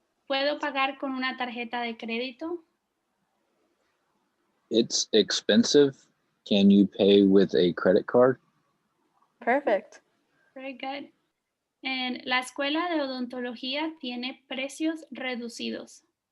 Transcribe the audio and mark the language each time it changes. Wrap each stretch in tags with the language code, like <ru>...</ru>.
<es>¿Puedo pagar con una tarjeta de crédito?</es> <en>It's expensive. Can you pay with a credit card? Perfect. Very good.</en> <es>And la escuela de odontología tiene precios reducidos.</es>